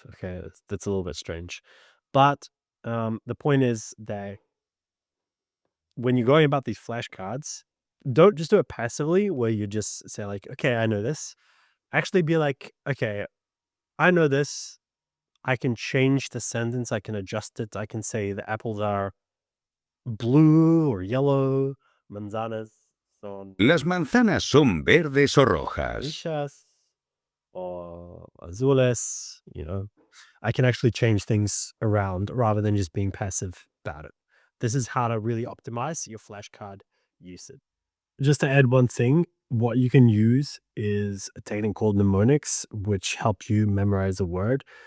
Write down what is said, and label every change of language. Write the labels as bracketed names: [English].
[English] Okay, that's a little bit strange. But the point is that when you're going about these flashcards, don't just do it passively where you just say like, okay, I know this. Actually be like, okay, I know this. I can change the sentence. I can adjust it. I can say the apples are blue or yellow, [Spanish] manzanas son Las manzanas son verdes o rojas. amarillas [English] or [Spanish] azules. [English] I can actually change things around rather than just being passive about it. This is how to really optimize your flashcard usage. Just to add one thing, what you can use is a technique called mnemonics, which helps you memorize a word.